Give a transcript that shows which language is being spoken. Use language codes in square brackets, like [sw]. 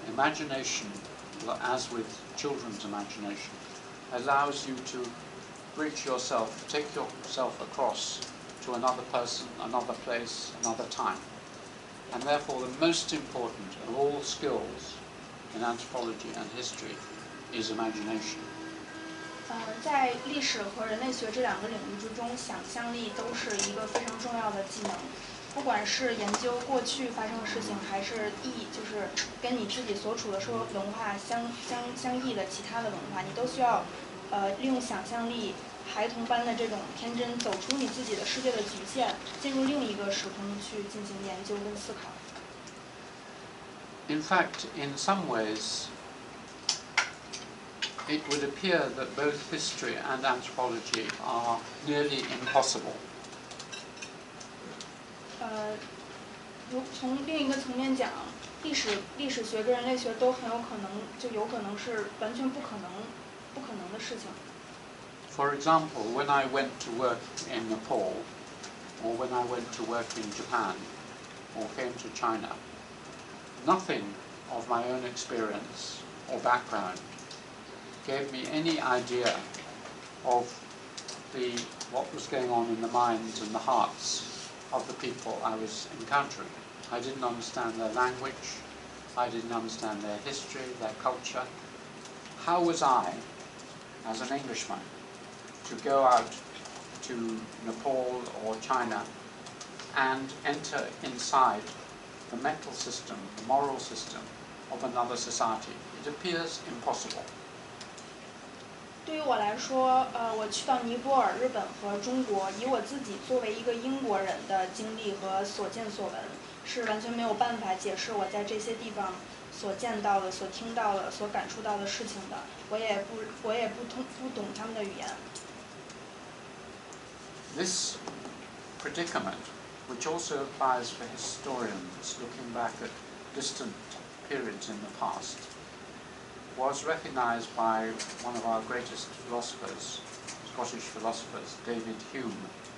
[en] Imagination, as with children's imagination, allows you to bridge yourself, take yourself across to another person, another place, another time. And therefore the most important of all skills in anthropology and history is imagination. [zh] 在历史和人类学这两个领域之中，想象力都是一个非常重要的技能。不管是研究过去发生的事情，还是就是跟你自己所处的社会文化相异的其他的文化，你都需要利用想象力，孩童般的这种天真，走出你自己的世界的局限，进入另一个时空去进行研究跟思考。 [en] In fact, in some ways, it would appear that both history and anthropology are nearly impossible. [zh] 从另一个层面讲，历史学跟人类学都很有可能，就有可能是完全不可能的事情。 [en] For example, when I went to work in Nepal, or when I went to work in Japan, or came to China, nothing of my own experience or background gave me any idea of what was going on in the minds and the hearts of the people I was encountering. I didn't understand their language, I didn't understand their history, their culture. How was I, as an Englishman, to go out to Nepal or China and enter inside the mental system, the moral system of another society? It appears impossible. [zh] 对于我来说，我去到尼泊尔、日本和中国，以我自己作为一个英国人的经历和所见所闻，是完全没有办法解释我在这些地方所见到的、所听到的、所感触到的事情的。我也不懂他们的语言。 [en] This predicament, which also applies for historians looking back at distant periods in the past, was recognized by one of our greatest philosophers, Scottish philosophers, David Hume.